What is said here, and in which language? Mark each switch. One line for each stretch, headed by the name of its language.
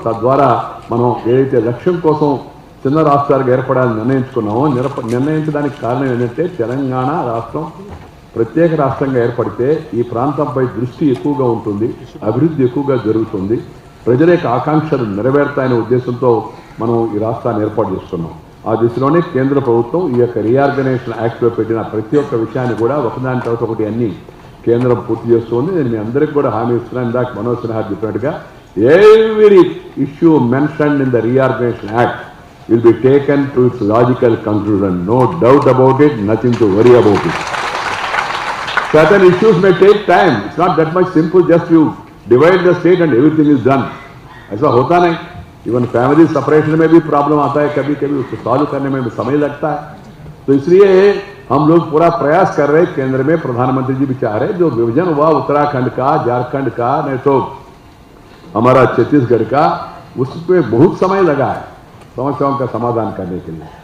Telugu: తద్వారా మనం ఏదైతే లక్ష్యం కోసం చిన్న రాష్ట్రాలుగా ఏర్పడాలని నిర్ణయించుకున్నామో నిర్ణయించడానికి కారణం ఏంటంటే తెలంగాణ రాష్ట్రం ప్రత్యేక రాష్ట్రంగా ఏర్పడితే ఈ ప్రాంతంపై దృష్టి ఎక్కువగా ఉంటుంది, అభివృద్ధి ఎక్కువగా జరుగుతుంది, ప్రజల యొక్క ఆకాంక్షలు నెరవేరుతాయనే ఉద్దేశంతో మనం ఈ రాష్ట్రాన్ని ఏర్పాటు చేసుకున్నాం. ఆ దిశలోనే కేంద్ర ప్రభుత్వం ఈ యొక్క రీఆర్గనైజేషన్ యాక్ట్లో పెట్టిన ప్రతి ఒక్క విషయాన్ని కూడా ఒకదాని తర్వాత ఒకటి అన్ని కేంద్రం పూర్తి చేస్తుంది. నేను మీ అందరికీ కూడా హామీ ఇస్తున్నాను. ఇందాక మనోజ్ సిన్హా చెప్పినట్టుగా
English: every issue mentioned in the reorganization act will be taken to its logical conclusion. No doubt about it, nothing to worry about it. Certain issues may take time. It's not that much simple, just you divide the state and everything is done.
Hindi: ऐसा होता नहीं. Even family separation में भी problem आता है, कभी कभी उसको सॉल्व करने में भी समय लगता है. तो इसलिए हम लोग पूरा प्रयास कर रहे हैं. केंद्र में प्रधानमंत्री जी भी चाह रहे हैं जो विभाजन हुआ उत्तराखंड का, झारखंड का, नहीं तो हमारा छत्तीसगढ़ का, उसमें बहुत समय लगा है समस्याओं का समाधान करने के लिए.